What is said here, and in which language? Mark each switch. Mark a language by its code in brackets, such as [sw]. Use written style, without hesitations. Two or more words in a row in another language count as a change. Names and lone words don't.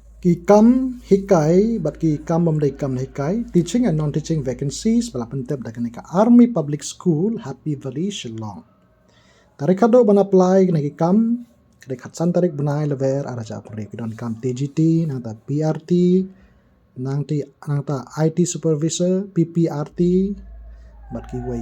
[kha] Ki kam hikai bat ki kam bamdai kam hikai [en] teaching and non-teaching vacancies [kha] bala pentep da ka Army Public School Happy Valley Shillong. Tarik hado ban apply kena ki kam kena khatsan tarik banai lever araja puri kidon kam TGT nang ta PRT nang ta [en] IT supervisor [kha] PPRT bat ki wai.